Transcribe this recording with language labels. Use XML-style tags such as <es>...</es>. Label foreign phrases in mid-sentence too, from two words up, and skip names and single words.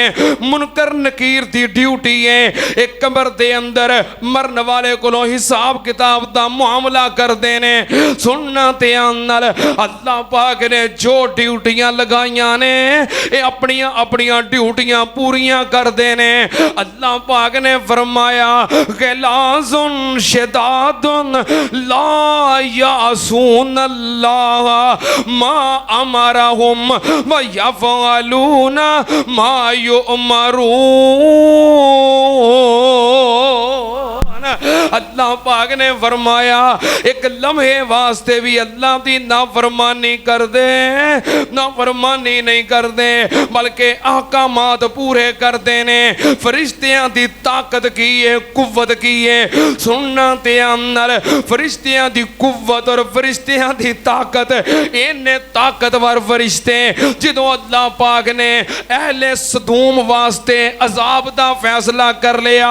<pa>منکر نکیر دی ڈیوٹی ہے، ایک قبر دے اندر مرن والے کولوں حساب کتاب دا معاملہ کرتے نے. سننا تے نال اللہ پاک نے جو ڈیوٹیاں لگائیاں نے یہ اپنیاں اپنیاں ڈیوٹیاں پوریاں کرتے نے. اللہ پاک نے فرمایا</pa> <ar>غلاظ شداد لا يعصون الله ما أمرهم ويفعلون ما يؤمرون.</ar> <pa>اللہ پاک نے فرمایا ایک لمحے واسطے بھی اللہ کی نافرمانی کر دے، نافرمانی نہیں کر دے بلکہ احکامات پورے کرتے نے. فرشتیاں کی طاقت کی ہے، قوت کی ہے. سننا تے نال فرشتیاں کی قوت اور فرشتیاں کی طاقت، اِنے طاقتور فرشتے جو اللہ پاک نے اہل سدوم واسطے عذاب دا فیصلہ کر لیا.</pa>